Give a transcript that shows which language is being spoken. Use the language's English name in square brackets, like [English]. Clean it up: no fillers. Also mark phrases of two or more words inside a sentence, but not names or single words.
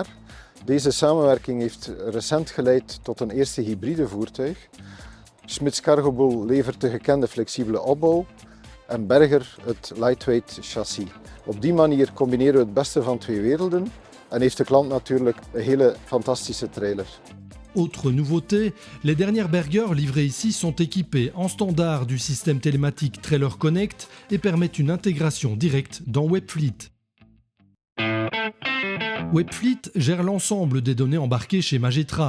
[Dutch] Deze samenwerking heeft recent geleid tot een eerste hybride voertuig. Smits Cargobull levert de gekende flexibele opbouw en Berger het lightweight chassis. Op die manier combineren we het beste van 2 werelden en heeft de klant natuurlijk een hele fantastische trailer. [French] Autre nouveauté, les dernières Berger livrées ici sont équipées en standard du système télématique Trailer Connect et permettent une intégration directe dans Webfleet. Webfleet gère l'ensemble des données embarquées chez Magetra.